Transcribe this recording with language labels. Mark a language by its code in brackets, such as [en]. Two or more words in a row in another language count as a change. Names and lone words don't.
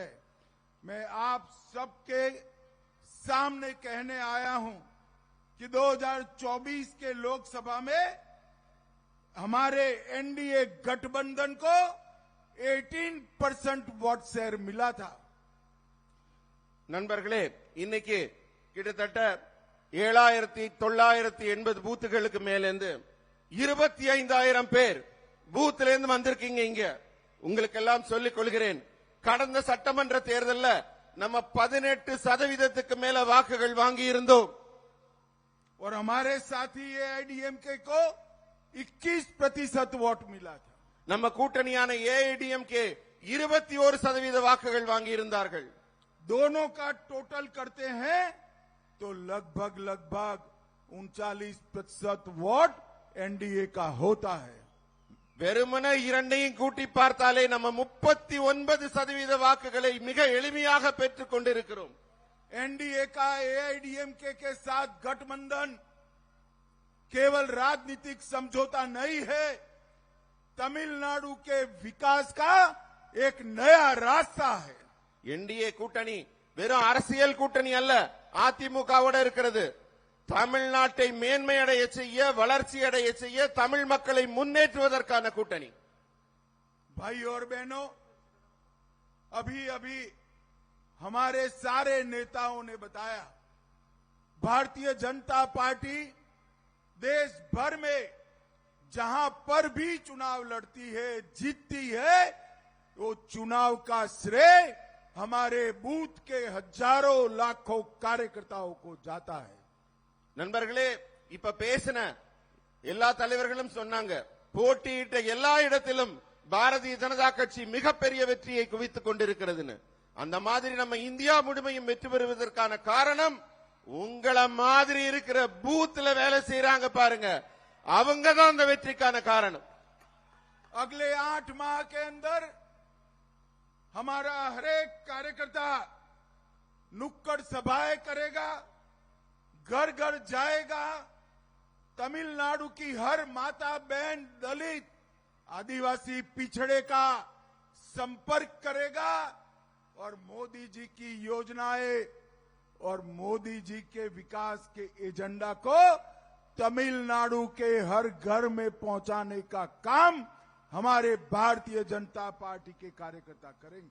[hi] मैं आप सबके सामने कहने आया हूं कि 2024 के लोकसभा में हमारे एनडीए गठबंधन को 18% वोट शेयर मिला था। [ta] நண்பர்களே, இன்னைக்கு கிட்டத்தட்ட 7980 பூத்துகளுக்கு மேலிருந்து 25,000 பேர் பூத்துல இருந்து வந்திருக்கீங்க. இங்க உங்களுக்கு எல்லாம் சொல்லிக் கொள்கிறேன், கடந்த சட்டமன்ற தேர்தலில் நம்ம 18% மேல வாக்குகள் வாங்கி இருந்தோம். [hi] और हमारे साथी एआईडीएमके को 21% वोट मिला था. [ta] நம்ம கூட்டணியான ஏஐடிஎம்கே 21% வாக்குகள் வாங்கி இருந்தார்கள். [hi] दोनों का टोटल करते हैं तो लगभग 39% वोट एनडीए का होता है. [ta] வெறுமனே இரண்டையும் கூட்டி பார்த்தாலே நம்ம 39% வாக்குகளை மிக எளிமையாக பெற்றுக் கொண்டிருக்கிறோம். [hi] एनडीए का एआईडीएमके के साथ गठबंधन केवल राजनीतिक समझौता नहीं है, तमिलनाडु के विकास का एक नया रास्ता है. [ta] என்டிஏ கூட்டணி வெறும் அரசியல் கூட்டணி அல்ல, அதிமுகவோட இருக்கிறது. தமிழ்நாட்டை மேன்மையடைய செய்ய, வளர்ச்சி அடைய செய்ய, தமிழ் மக்களை முன்னேற்றுவதற்கான கூட்டணி. [hi] भाई और बहनों, अभी अभी हमारे सारे नेताओं ने बताया, भारतीय जनता पार्टी देश भर में जहां पर भी चुनाव लड़ती है, जीतती है, वो चुनाव का श्रेय हमारे बूथ के हजारों लाखों कार्यकर्ताओं को जाता है. [ta] நண்பர்களே, இப்ப பேசின எல்லா தலைவர்களும் சொன்னாங்க, போட்டியிட்ட எல்லா இடத்திலும் பாரதிய ஜனதா கட்சி மிகப்பெரிய வெற்றியை குவித்துக் கொண்டிருக்கிறதுன்னு. அந்த மாதிரி நம்ம இந்தியா முழுமையும் வெற்றி பெறுவதற்கான காரணம் உங்கள மாதிரி இருக்கிற பூத்ல வேலை செய்யறாங்க பாருங்க, அவங்க தான் அந்த வெற்றிக்கான காரணம். [hi] अगले 8 माह के अंदर हमारा हरेक कार्यकर्ता नुक्कड़ सभाएं करेगा, घर घर जाएगा, तमिलनाडु की हर माता बहन, दलित, आदिवासी पिछड़े का संपर्क करेगा और मोदी जी की योजनाएं और मोदी जी के विकास के एजेंडा को तमिलनाडु के हर घर में पहुंचाने का काम हमारे भारतीय जनता पार्टी के कार्यकर्ता करेंगे.